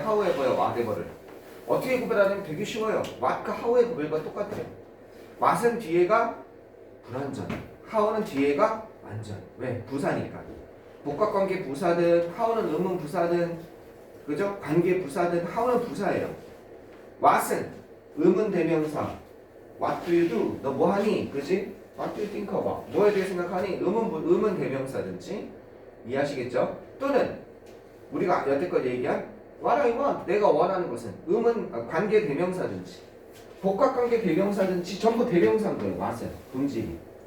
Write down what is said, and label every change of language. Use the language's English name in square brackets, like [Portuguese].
[Korean] how에버요, whatever를. 어떻게 구별하냐면 되게 쉬워요. what과 how의 구별과 똑같아요. what은 뒤에가 불완전, how는 뒤에가 완전. 왜? 부사니까. 복합관계 부사든 how는 의문 부사든 그죠? 관계 부사든 how는 부사예요. what은 의문 대명사 [English] what do you do? [Korean] 너 뭐하니? 그지? [English] what do you think about? [Korean] 뭐에 대해 생각하니? 의문 대명사든지 이해하시겠죠? 또는 우리가 여태껏 얘기한 [English] what I want, [Korean] 내가 원하는 것은 음은 관계 대명사든지 복합관계 대명사든지 전부 대명사인 거예요. what은 음질이.